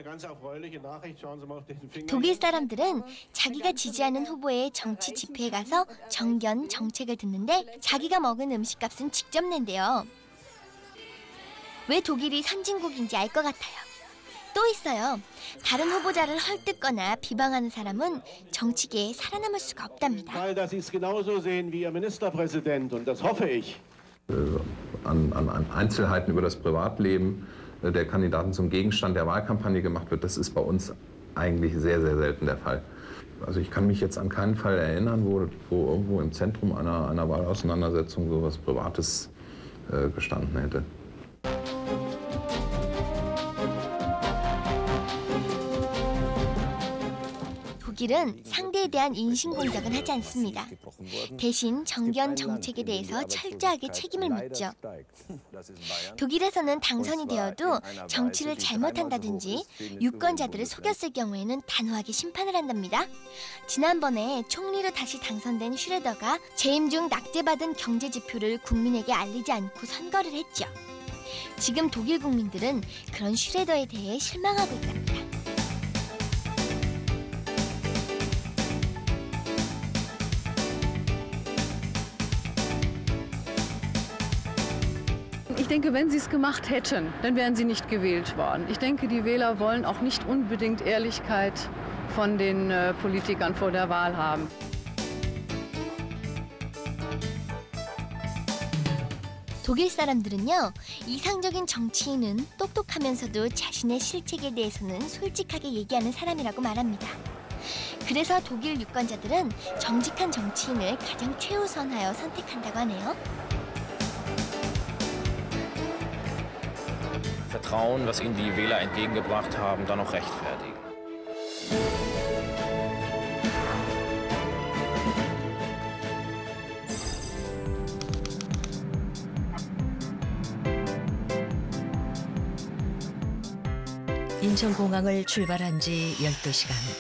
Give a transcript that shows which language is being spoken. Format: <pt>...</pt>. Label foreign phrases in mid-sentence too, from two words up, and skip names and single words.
<ko>독일 사람들은 자기가 지지하는 후보의 정치 집회에 가서 정견, 정책을 듣는데 자기가 먹은 음식값은 직접 낸대요. 왜 독일이 선진국인지 알 것 같아요. 또 있어요. 다른 후보자를 헐뜯거나 비방하는 사람은 정치계에 살아남을 수가 없답니다.</ko> <de>An Einzelheiten über das Privatleben der Kandidaten zum Gegenstand der Wahlkampagne gemacht wird, das ist bei uns eigentlich sehr, sehr selten der Fall. Also ich kann mich jetzt an keinen Fall erinnern, wo irgendwo im Zentrum einer Wahlauseinandersetzung so etwas Privates gestanden hätte.</de> <ko>독일은 상대에 대한 인신공격은 하지 않습니다. 대신 정견 정책에 대해서 철저하게 책임을 묻죠. 독일에서는 당선이 되어도 정치를 잘못한다든지 유권자들을 속였을 경우에는 단호하게 심판을 한답니다. 지난번에 총리로 다시 당선된 슈레더가 재임 중 낙제받은 경제 지표를 국민에게 알리지 않고 선거를 했죠. 지금 독일 국민들은 그런 슈레더에 대해 실망하고 있답니다.</ko> <de>Ich denke, wenn sie es gemacht hätten, dann wären sie nicht gewählt worden. Ich denke, die Wähler wollen auch nicht unbedingt Ehrlichkeit von den Politikern vor der Wahl haben.</de> <ko>독일 사람들은요, 이상적인 정치인은 똑똑하면서도 자신의 실책에 대해서는 솔직하게 얘기하는 사람이라고 말합니다. 그래서 독일 유권자들은 정직한 정치인을 가장 최우선하여 선택한다고 하네요.</ko> <de>Vertrauen, was ihnen die Wähler entgegengebracht haben, dann auch rechtfertigen.</de> <ko>인천공항을 출발한 지 12시간.</ko>